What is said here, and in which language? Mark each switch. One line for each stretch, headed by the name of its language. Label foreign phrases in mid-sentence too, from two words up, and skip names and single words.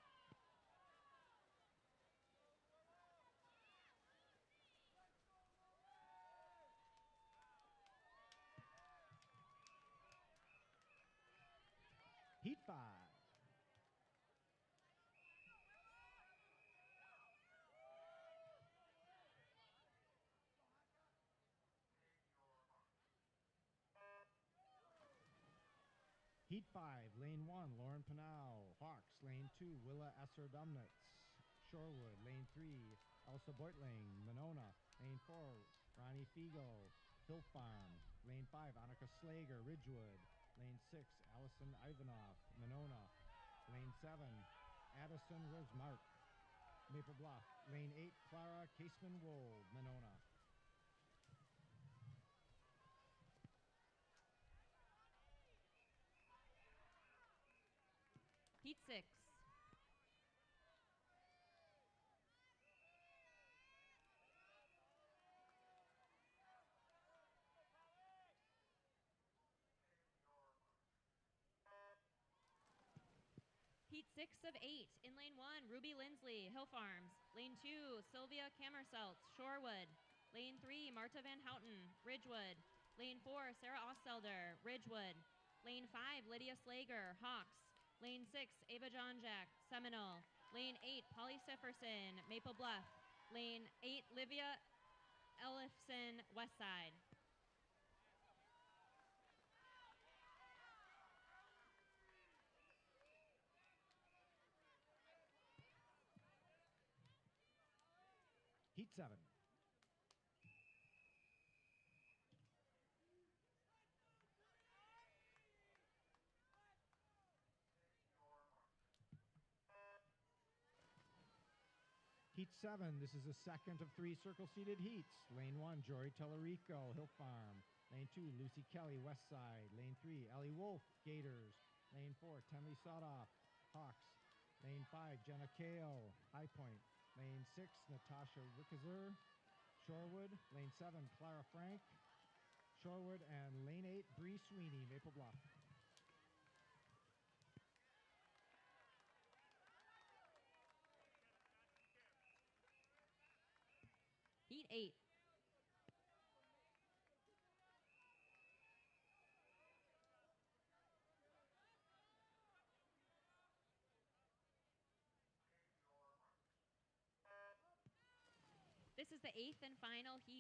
English: Heat 5. Heat 5, Lane 1, Lauren Pinau, Hawks. Lane 2, Willa Esser Dumnitz, Shorewood. Lane 3, Elsa Beutling, Monona. Lane 4, Ronnie Figo, Hill Farm. Lane 5, Annika Slager, Ridgewood. Lane 6, Allison Ivanoff, Monona. Lane 7, Addison Rosemark, Maple Bluff. Lane 8, Clara Caseman-Wold, Monona. Heat 6. Heat 6 of 8. In lane 1, Ruby Lindsley, Hill Farms. Lane 2, Sylvia Kammerselt, Shorewood. Lane 3, Marta Van Houten, Ridgewood. Lane 4, Sarah Ostelder, Ridgewood. Lane 5, Lydia Slager, Hawks. Lane 6, Ava Johnjack, Seminole. Lane 8, Polly Sifferson, Maple Bluff. Lane 8, Livia Ellifson, West Side. Heat 7. Heat 7, this is the second of 3 circle-seated heats. Lane 1, Jory Tellerico, Hill Farm. Lane 2, Lucy Kelly, West Side. Lane 3, Ellie Wolf, Gators. Lane 4, Tenley Sodoff, Hawks. Lane 5, Jenna Kao, High Point. Lane 6, Natasha Wickizer, Shorewood. Lane 7, Clara Frank, Shorewood. And Lane 8, Bree Sweeney, Maple Bluff. Heat 8. This is the 8th and final heat.